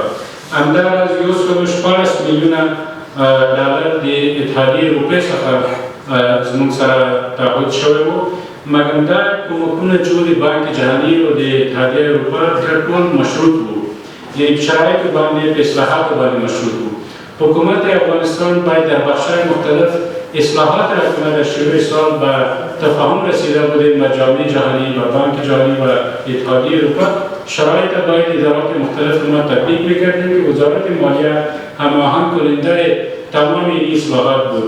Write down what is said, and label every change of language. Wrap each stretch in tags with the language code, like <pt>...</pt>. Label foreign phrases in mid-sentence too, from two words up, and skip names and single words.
<ps>همداراز 114 میلیونه ډالر د اتحادیې روپۍ څخه زموږ سره تعهد شوی وو. مګر دا کومکونه چې د بانک جهاني او د اتحادیې اروپا ټول مشروط وو، یعنې په شرایطو باندې په اصلاحاتو باندې مشروط وو.</ps> <fa>حکومت افغانستان باید در بخش‌های مختلف اصلاحات را کند. در شروع سال به تفاهم رسیده بودیم با جامعه جهانی و بانک جهانی و اتحادیه اروپا. شرایط باید ادارات مختلف ما تطبیق می‌کردیم که وزارت مالیه هماهنگ کننده تمام این اصلاحات بود.</fa>